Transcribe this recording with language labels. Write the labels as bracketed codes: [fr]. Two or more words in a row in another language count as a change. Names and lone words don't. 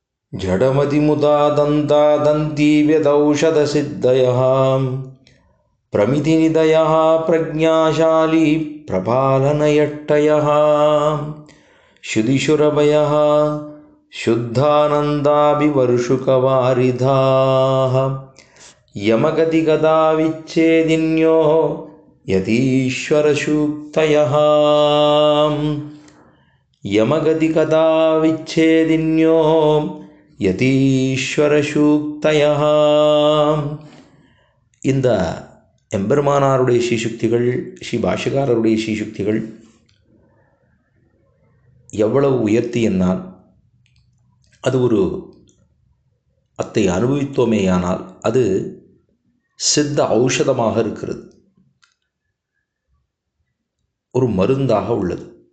[sa] जडमतिमुदा तन्ता तन्तीव्यदौषधसिद्धयः प्रमितिनिधयः प्रज्ञाशालि प्रपालनयष्टयः श्रुतिसुरभयः शुद्धानन्दाभिवर्षुकवारिधाः यमगतिगदा विच्छेदिन्यो यतीश्वरसूक्तयः यमगतिगदा विच्छेदिन्यो யதீஸ்வரசூக்தயः. [ta] இந்த எம்பெருமானாருடைய ஸ்ரீசுக்திகள், ஸ்ரீ பாஷ்யக்காரருடைய ஸ்ரீசுக்திகள் எவ்வளவு உயர்த்தி என்னால் அது ஒரு அத்தை அனுபவித்தோமேயானால் அது சித்த ஔஷதமாக இருக்கிறது, ஒரு மருந்தாக உள்ளது.